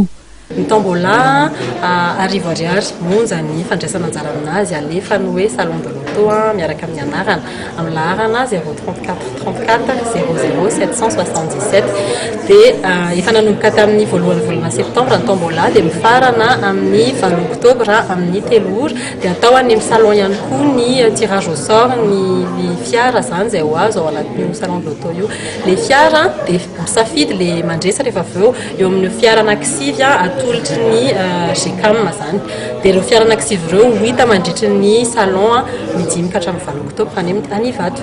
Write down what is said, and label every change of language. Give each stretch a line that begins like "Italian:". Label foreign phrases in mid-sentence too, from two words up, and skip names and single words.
Malagasy: Ny tombola arivo ariary monja ny fandraisana anjara aminazy alefa ny hoe Salon De L'Auto miaraka amin'ny anarana amin'ny laharana 034 34 00 777 dia efa nanomboka tamin'ny voalohany volana septambra ny tombola dia mifarana amin'ny 20 oktobra amin'ny 3 ora dia atao any amin'ny salon ihany koa ny
French: tirage au sort
Malagasy: ny fiara zany izay ho azo ao anatin'io Salon De L'Auto io. Le fiara dia misafidy le mandresa rehefa avy eo amin'ny fiara anankisivy atolotry ny GCAM zany dia ireo fiara anankisivy ireo hita mandritry ny salon ny 5 hatramin'ny 9 Oktobra any Ivato.